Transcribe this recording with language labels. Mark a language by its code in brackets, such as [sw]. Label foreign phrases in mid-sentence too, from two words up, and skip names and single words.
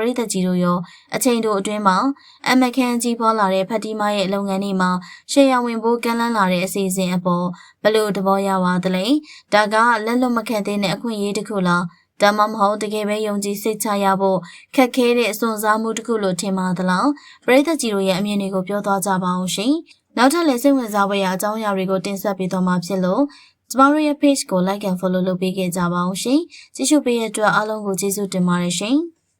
[my] ရိသတ်ကြီးတို့ရောအချိန်တို့အတွင်းမှာအမခန့်ကြီးပွားလာတဲ့ဖတ်တီမာရဲ့လုပ်ငန်းတွေမှာရှယ်ယာဝင်ဖို့ကမ်းလှမ်းလာတဲ့အစီအစဉ်အပေါ်ဘယ်လိုသဘောရပါသလဲဒါကလက်လွတ်မခံသေးတဲ့အခွင့်အရေးတစ်ခုလားဒါမှမဟုတ်တကယ်ပဲယုံကြည်စိတ်ချရဖို့ခက်ခဲတဲ့အစွန်စားမှုတစ်ခုလို့ထင်ပါသလားပရိသတ်ကြီးတို့ရဲ့အမြင်တွေကိုပြောသွားကြပါအောင်ရှင်နောက်ထပ်လည်းစိတ်ဝင်စားဖွယ်ရာအကြောင်းအရာတွေကိုတင်ဆက်ပေးသွားမှာဖြစ်လို့ကျမတို့ရဲ့ page ကို [en] like and follow [my] လုပ်ပေးခဲ့ကြပါအောင်ရှင်။ကြည့်ရှုပေးတဲ့အတွက်အားလုံးကိုကျေးဇူးတင်ပါတယ်ရှင်။